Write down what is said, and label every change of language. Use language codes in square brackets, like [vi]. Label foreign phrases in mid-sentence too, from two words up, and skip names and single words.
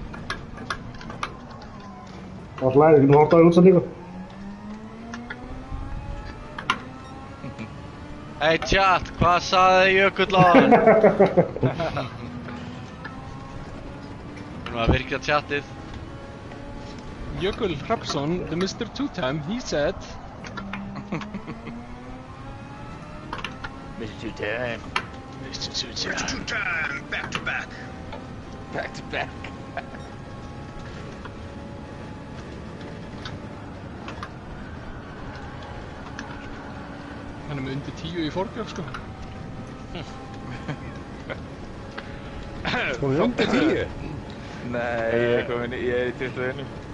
[is] Það slæði ekki nú hortaði útsendingu. [en] Hey chat, [is] hvað sagði Jökull á hann? Nú að virkja chatið. Jökull Hrafnsson, [en] the Mr. Two-Time, he said... Mr. Two-Time. Mr. Two-Time. Mr. Two-Time, back to back. Back to back. [is] Hann er með undir 10 í forgjöf, sko. Komið undir 10? Nei, ég er í 21.